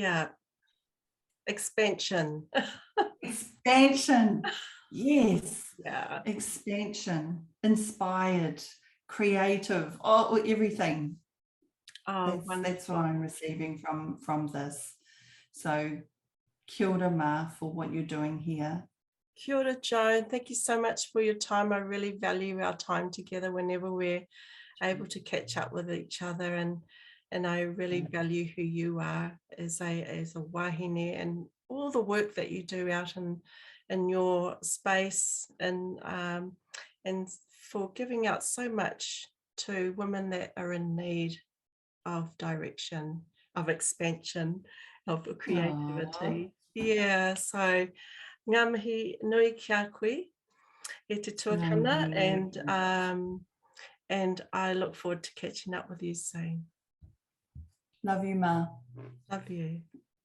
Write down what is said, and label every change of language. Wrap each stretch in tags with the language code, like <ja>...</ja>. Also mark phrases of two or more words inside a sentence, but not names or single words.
<en>Expansion. Expansion. Yes. Yeah. Expansion. Inspired. Creative. Everything. That's what I'm receiving from this. So</en> <mi>kia ora,</mi> <en>Ma, for what you're doing here.</en> <mi>Kia ora,</mi> <en>Joan. Thank you so much for your time. I really value our time together whenever we're able to catch up with each other, and I really value who you are as a wahine and all the work that you do out in your space, and for giving out so much to women that are in need of direction, of expansion, of creativity. Aww. Yeah, so</en> <mi>ngā mihi nui ki a koe e te tuakana,</mi> <en>and I look forward to catching up with you soon. Love you, Ma. Love you.</en>